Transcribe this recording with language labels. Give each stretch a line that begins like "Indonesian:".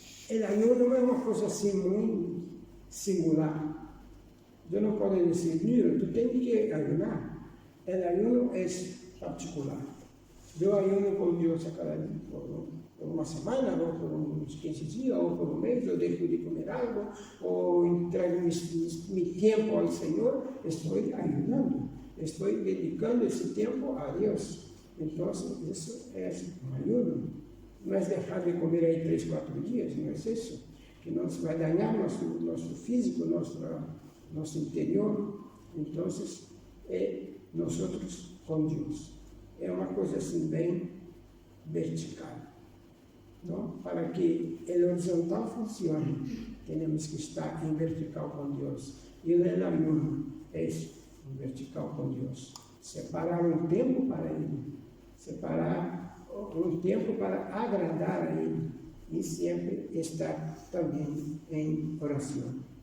Portuguese: O ayuno é uma coisa assim muito singular. Eu não posso dizer, mira, tu tens que ayunar. O ayuno é particular.
Spanish: Eu ayuno con Dios por una semana, o por unos 15 días, o por un mes, o dejo de comer algo, o entrego mi tiempo al Señor. Estoy ayunando, estoy dedicando ese tiempo a Dios. Entonces, eso es un ayuno. No es dejar de comer ahí 3, 4 días, no es eso, que nos va a dañar nuestro físico, nuestro interior. Entonces, nosotros con Dios.
Portuguese: É uma coisa assim bem vertical. Não? Para que o horizontal funcione, temos que estar em vertical com Deus. E o ayuno é um vertical com Deus. Separar um tempo para Ele, separar um tempo para agradar a Ele e sempre estar também em oração.